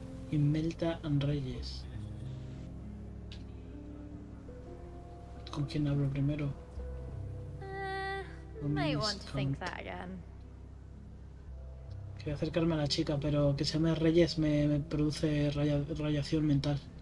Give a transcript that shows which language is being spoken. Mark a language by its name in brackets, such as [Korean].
[Spanish] Imelda Reyes. ¿Con quién hablo primero? [English] Might want to think that again. [Spanish] Quiero acercarme a la chica, pero que se llame Reyes me produce radiación mental.